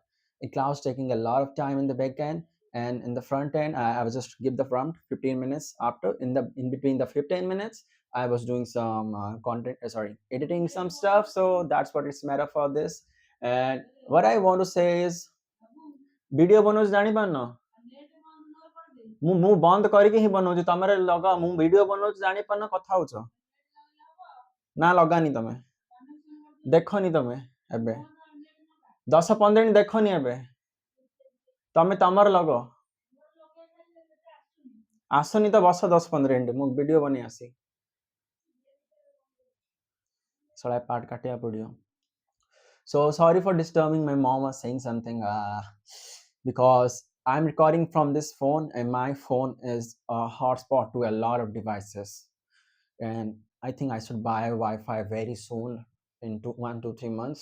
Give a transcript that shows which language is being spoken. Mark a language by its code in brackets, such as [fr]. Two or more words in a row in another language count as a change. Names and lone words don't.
[en] The cloud's taking a lot of time in the back end, and in the front end, I was just give the prompt 15 minutes after. In between the 15 minutes, I was doing some content. Sorry, editing some stuff. So that's what it's matter for this. And what I want to say is, [or] ଭିଡିଓ ବନଉଛି ଜାଣିପାରୁନ ମୁଁ ବନ୍ଦ କରିକି ହିଁ ବନଉଛି ତମର ଲଗାଅ ମୁଁ ଭିଡିଓ ବନଉଛି ଜାଣିପାରୁନ କଥା ହଉଛ ନା ଲଗାନି ତମେ ଦେଖନି ତମେ ଏବେ 10-15 ମିନିଟ୍ ଦେଖନି ଏବେ ତମେ ତମର ଲଗ ଆସନି ତ ବସ 10-15 ମିନିଟ୍ ମୁଁ ଭିଡିଓ ବନେଇ ଆସି ଶଳା ପାର୍ଟ କାଟିବାକୁ ପଡିବ [en] So sorry for disturbing. My mom was saying something because I'm recording from this phone and my phone is a hotspot to a lot of devices. And I think I should buy Wi-Fi very soon in 1 to 3 months.